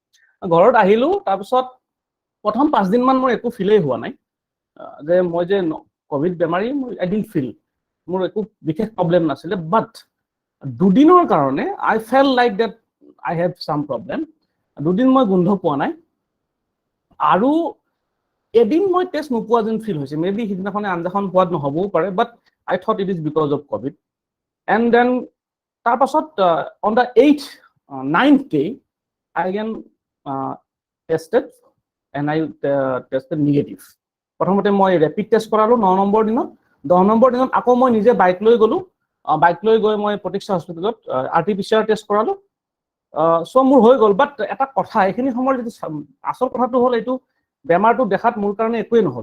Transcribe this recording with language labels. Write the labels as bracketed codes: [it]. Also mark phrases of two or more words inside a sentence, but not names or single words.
[as] তাৰপিছত প্ৰথম 5 দিনমান মোৰ একো ফিলেই হোৱা নাই যে মই যে কভিড বেমাৰী, [en] I didn't feel, [as] মোৰ একো বিশেষ প্ৰব্লেম নাছিলে। [en] বাট [as] 2 দিনৰ কাৰণে [en] I felt like that I have some problem. [as] 2 দিন মই গোন্ধ পোৱা নাই, আৰু এদিন মই টেষ্ট নোপোৱা যেন ফিল হৈছে। মেবি সিদিনাখনে আঞ্জাখন সোৱাদ নহ'বও পাৰে, [en] but I thought it is because of covid. and then তাৰপাছত on the 9th day I again tested and I tested negative. [as] প্ৰথমতে মই [en] rapid test [as] কৰালো 9 নম্বৰ দিনত। 10 নম্বৰ দিনত আকৌ মই নিজে বাইক লৈ গ'লো, বাইক লৈ গৈ মই প্ৰতীক্ষা হস্পিটেলত RT-PCR টেষ্ট কৰালো। চ' মোৰ হৈ গ'ল। বাট এটা কথা, এইখিনি সময়ৰ যিটো আচল কথাটো হ'ল, এইটো বেমাৰটো দেখাত মোৰ কাৰণে একোৱেই নহ'ল।